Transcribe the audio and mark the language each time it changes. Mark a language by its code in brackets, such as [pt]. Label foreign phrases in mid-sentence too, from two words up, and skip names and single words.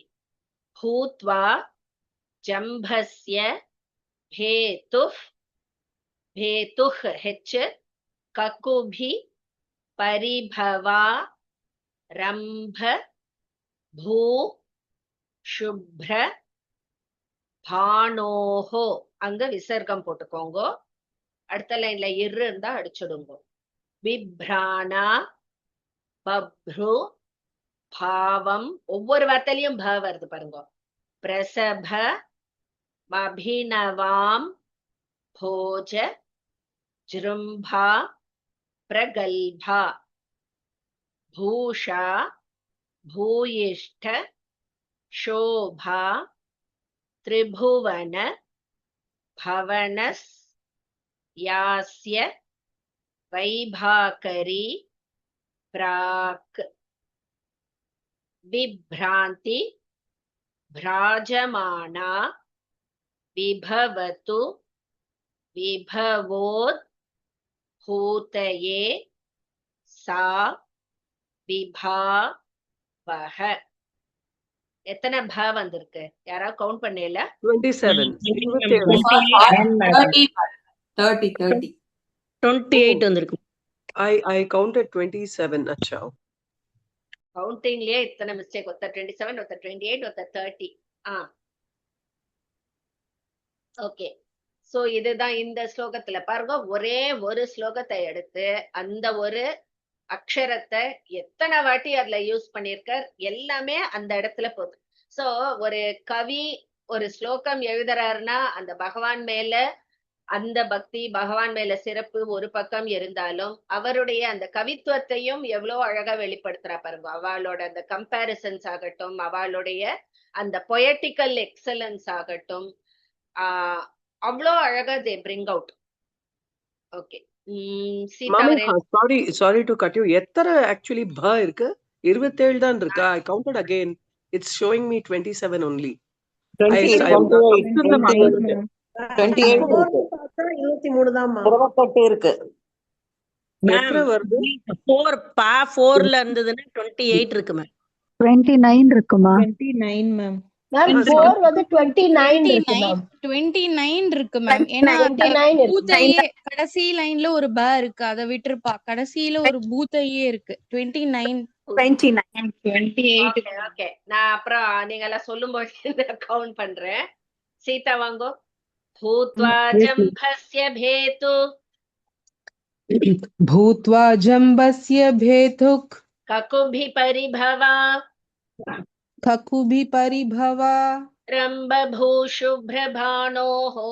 [sa] भूत्वा जम्भस्य भेतुः, भेतुः हेच्, ककुभि परिभवा रम्भ भू शुभ्र भानोः, [ta] அங்க விசர்க்கம் போட்டுக்கோங்க. அடுத்த லைன்ல இருந்தா அடிச்சுடுங்க. [sa] विप्राणा बभ्रु भावम्, [ta] ஒவ்வொரு வார்த்தையிலையும் ப வருது பாருங்க. [sa] प्रसभ अभिनवाम् भोज जृम्भा प्रगल्भा भूषा भूयिष्ठ शोभा त्रिभुवन भवनस् यास्य वैभाकरी प्राक् विभ्रान्ति भ्राजमाना विभवतु विभवोद् भूतये सा विभावः. [ta] எத்தனை ப வந்திருக்கு? யாராவது கவுண்ட் பண்ணல? 27. 30. 28 வந்திருக்கு. [en] I counted 27. Acha. [ta] கவுண்டிங்லயே இத்தனை மிஸ்டேக். ஒருத்தர் 27, ஒருத்தர் 28, ஒருத்தர் 30. ஓகே. சோ இதுதான் இந்த ஸ்லோகத்துல பாருங்க. ஒரே ஒரு ஸ்லோகத்தை எடுத்து அந்த ஒரு அக்ஷரத்தை எத்தனை வாட்டி அதுல யூஸ் பண்ணிருக்கார், எல்லாமே அந்த இடத்துல போகுது. சோ ஒரு கவி ஒரு ஸ்லோகம் எழுதுறாருன்னா அந்த பகவான் மேல அந்த பக்தி, பகவான் மேல சிறப்பு ஒரு பக்கம் இருந்தாலும் அவருடைய அந்த கவித்துவத்தையும் எவ்வளவு அழகா வெளிப்படுத்துறா பாருங்க. அவளோட அந்த கம்பேரிசன்ஸ் ஆகட்டும், அவளுடைய அந்த [en] poetical excellence [ta] ஆகட்டும், அவ்வளோ அழகா [en] they bring out. [ta] ஓகே. [en] Sorry to cut you. [ta] எத்தனை actually ப இருக்கு? 27 தான் இருக்கு. [en] I counted again. It's showing me 27 only. [ta] 28 23 தான்மா. 28 இருக்கு. எத்தனை வருது? 4ல இருந்ததுன்னா 28 இருக்கு மேம். 29 இருக்குமா? 29 மேம். மேம் 4 வந்து 29 இருக்கு மேம். 29 இருக்கு மேம். ஏன்னா பூத்தையே கடைசி லைன்ல ஒரு ப இருக்கு, அத விட்டுருப்பா. கடைசியில ஒரு பூத்தையே இருக்கு. 29 28. ஓகே. நான் அப்புறம் நீங்க எல்லாம் சொல்லும்போது கவுண்ட் பண்றேன். சீதா வாங்கோ. [sa] भूत्वा जम्भस्य भेतु भूत्वा जम्बस्य भेतुक् ककुभि परिभवा ककुभि परिभवा रम्बभूशुभ्रभाणोः